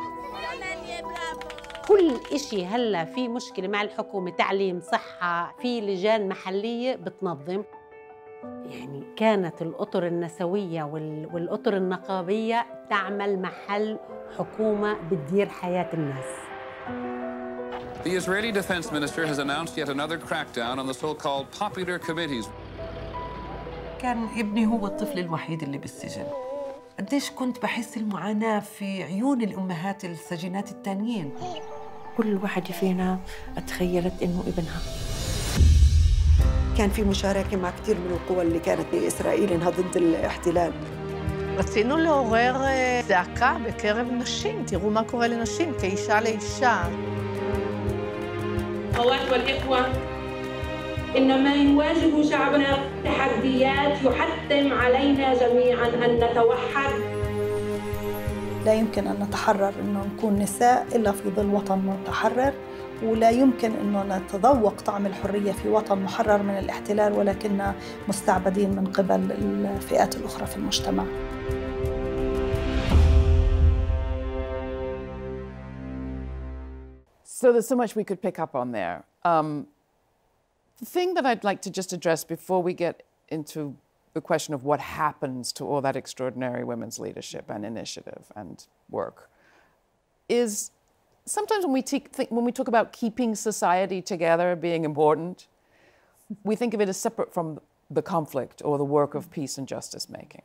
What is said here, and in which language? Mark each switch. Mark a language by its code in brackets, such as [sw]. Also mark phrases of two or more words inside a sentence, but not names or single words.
[ar] كل إشي هلا في مشكلة مع الحكومة، تعليم، صحة، في لجان محلية بتنظم. يعني كانت الأطر النسوية والأطر النقابية تعمل محل حكومة بتدير حياة الناس. [en] The Israeli defense minister has announced yet another crackdown on the so-called popular committees. [ar] كان ابني هو الطفل الوحيد اللي بالسجن. قديش كنت بحس المعاناة في عيون الأمهات السجينات التانيين. كل واحدة فينا تخيلت إنه ابنها. كان في מشاركة مع كثير من القوى اللي كانت بإسرائيل إنها ضد الاحتلال. [he] רצינו לעורר זעקה בקרב נשים, תראו מה קורה לנשים כאישה לאישה. [ar] أخوات والإخوة، إن ما يواجه شعبنا تحديات يحتم علينا جميعاً أن نتوحد. لا يمكن أن نتحرر إنه نكون نساء إلا في ظل وطن متحرر، ولا يمكن إنه نتذوق طعم الحرية في وطن محرر من الاحتلال ولكننا مستعبدين من قبل الفئات الأخرى في المجتمع. [en] So there's so much we could pick up on there. The thing that I'd like to just address before we get into the question of what happens to all that extraordinary women's leadership and initiative and work is sometimes when we talk about keeping society together being important, we think of it as separate from the conflict or the work of peace and justice making.